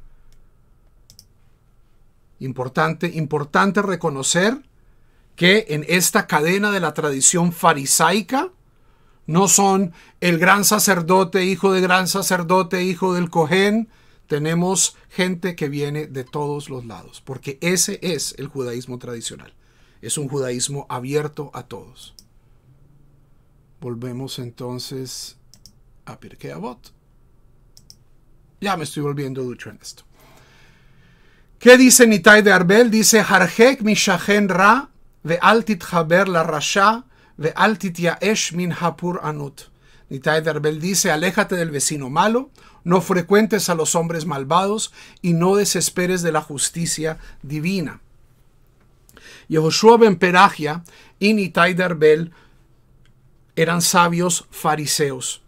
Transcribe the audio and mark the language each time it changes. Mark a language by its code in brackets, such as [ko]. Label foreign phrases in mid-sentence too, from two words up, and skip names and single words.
[es] Importante reconocer que en esta cadena de la tradición farisaica no son el gran sacerdote, hijo de gran sacerdote, hijo del Cohen, tenemos gente que viene de todos los lados, porque ese es el judaísmo tradicional. Es un judaísmo abierto a todos. Volvemos entonces a Pirkei Avot. Ya me estoy volviendo ducho en esto. ¿Qué dice Nitai de Arbel? Dice, [he] הרחק משכן רע ואל תתחבר לרשע ואל תתיאש מן הפורענות. [es] Nitai de Arbel dice, aléjate del vecino malo, no frecuentes a los hombres malvados y no desesperes de la justicia divina. Yehoshua ben Perachia y Nitai de Arbel eran sabios fariseos.